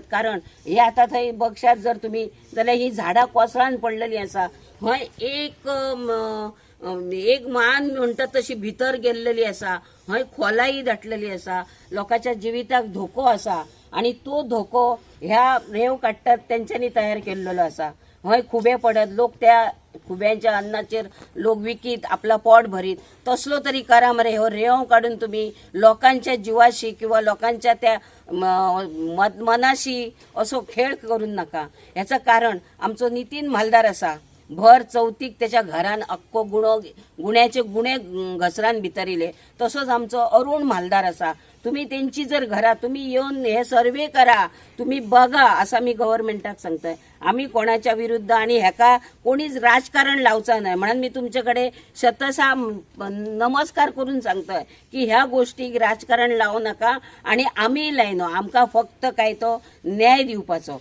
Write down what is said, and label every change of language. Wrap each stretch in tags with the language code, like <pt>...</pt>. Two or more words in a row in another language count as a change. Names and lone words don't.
<kok>कारण हे आता थंय बक्षात जर तुम्ही जाल्यार ही झाडां कोसळान पडलेली आसा, हय एक मान म्हणतात तशी भितर गेल्लेली असा, हय खोलाई दाटलेली असा, लोकांच्या जिविताक धोको असा आणि तो धोको ह्या रेव काडटात तेंच्यांनी तयार केल्लो असा। हय खुबे पडत, लोक त्या खुब्यांच्या अन्नाचेर लोक विकीत आपला पोट भरीत, तसलो तरी करा मरे। हो रेव काढून तुम्ही लोकांच्या जीवाशी किंवा लोकांच्या त्या मनाशी असो खेळ करून नका। ह्याचं कारण आमचो नितीन म्हालदार असा, भर चौथीक त्याच्या घरान अक्को गुण्याचे गुणे घसरान भितरिले, तसोच आमचो अरुण म्हालदार असा। तुम्ही त्यांची जर घरा तुम्ही येऊन हे सर्वे करा, तुम्ही बघा असं मी गव्हर्नमेंटाक सांगतोय। आम्ही कोणाच्या विरुद्ध आणि ह्याका कोणीच राजकारण लावचा नाही म्हणून मी तुमच्याकडे शतशः नमस्कार करून सांगतोय की ह्या गोष्टीक राजकारण लावू नका आणि आम्ही लायनो, आमका फक्त काय तो न्याय दिवपाचो।</kok>